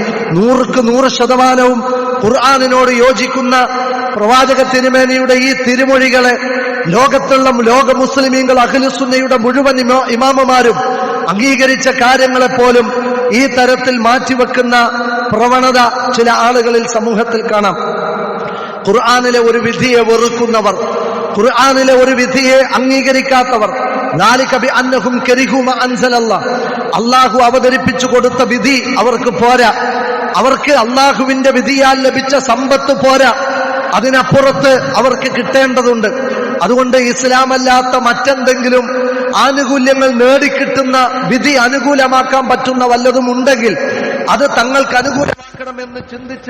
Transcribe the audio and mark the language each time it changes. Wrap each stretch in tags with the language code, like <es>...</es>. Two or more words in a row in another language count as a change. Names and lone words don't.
<ml>100% ഖുർആനിനോട് യോജിക്കുന്ന പ്രവാചക തിരുമേനിയുടെ ഈ തിരുമൊഴികളെ ലോക മുസ്ലിമീങ്ങൾ, അഹ്ലുസുന്നയുടെ മുഴുവൻ ഇമാമുമാരും അംഗീകരിച്ച കാര്യങ്ങളെപ്പോലും ഈ തരത്തിൽ മാറ്റിവെക്കുന്ന പ്രവണത ചില ആളുകളിൽ സമൂഹത്തിൽ കാണാം. ഖുർആനിലെ ഒരു വിധിയെ വെറുക്കുന്നവർ, ഖുർആനിലെ ഒരു വിധിയെ അംഗീകരിക്കാത്തവർ.</ml> <ar>ذَلِكَ بِأَنَّهُمْ كَرِهُوا مَا أَنزَلَ اللَّهُ.</ar> <ml>അള്ളാഹു അവതരിപ്പിച്ചു കൊടുത്ത വിധി അവർക്ക് പോരാ. അവർക്ക് അള്ളാഹുവിന്റെ വിധിയാൽ ലഭിച്ച സമ്പത്ത് പോരാ, അതിനപ്പുറത്ത് അവർക്ക് കിട്ടേണ്ടതുണ്ട്. അതുകൊണ്ട് ഇസ്ലാമല്ലാത്ത മറ്റെന്തെങ്കിലും ആനുകൂല്യങ്ങൾ നേടിക്കിട്ടുന്ന വിധി അനുകൂലമാക്കാൻ പറ്റുന്ന വല്ലതും ഉണ്ടെങ്കിൽ അത് തങ്ങൾക്ക് അനുകൂലമാക്കണമെന്ന് ചിന്തിച്ച്</ml>